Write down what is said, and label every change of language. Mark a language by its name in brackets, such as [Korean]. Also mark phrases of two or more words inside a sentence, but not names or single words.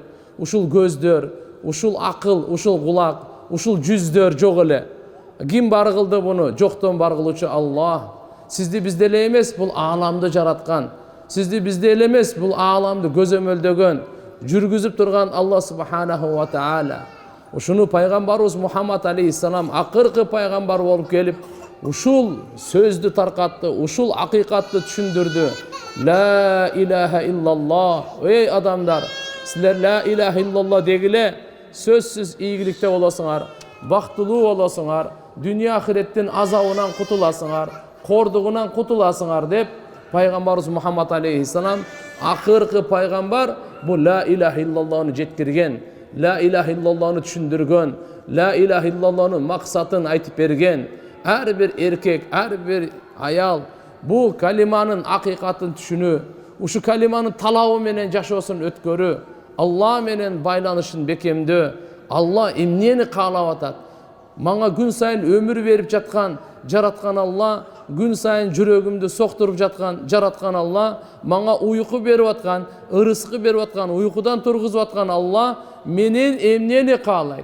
[Kyrgyz] Ушул көздөр, ушул акыл, ушул кулак, ушул жүздөр жок эле. Ким бар кылды буну? Жоктон бар кылуучу Аллах. Сизди бизде эле эмес, бул ааламды жараткан. Сизди бизде эле эмес, бул ааламды көзөмөлдөгөн, жүргүзүп турган Алла [Arabic] سبحانه وتعالى. [Kyrgyz] Ушуну пайгамбарыбыз Мухаммад алейхиссалам акыркы пайгамбар болуп келип, ушул сөздү таркатты, ушул акыйкатты түшүндүрдү. [Arabic] لا إله إلا الله. [Kyrgyz] Эй адамдар, силер [Arabic] لا إله إلا الله [Kyrgyz] дегиле, сөзсүз ийгиликте болосуңар, бактылуу болосуңар, дүйнө ахиреттин азабынан кутуласыңар, кордугунан кутуласыңар деп пайгамбарыбыз Мухаммад алейхиссалам акыркы пайгамбар бу ла илаха иллаллахны жеткирген, ла илаха иллаллахны түшүндүргөн, ла илаха иллаллахнын максатын айтып берген. Ар бир эркек, ар бир аял бул калиманын акыйкатын түшүнүү, ушу калиманын талабы менен жашоосун өткөрүү, Алла менен байланышын бекемдөө. Алла эмнени каалап атат? Мага күн сайын өмүр берип жаткан, жараткан Алла, күн сайын жүрөгүмдү соктуруп жаткан, жараткан Алла, мага уйку берип аткан, ырыскы берип аткан, уйкудан тургузуп аткан Алла менен эмнени каалайт?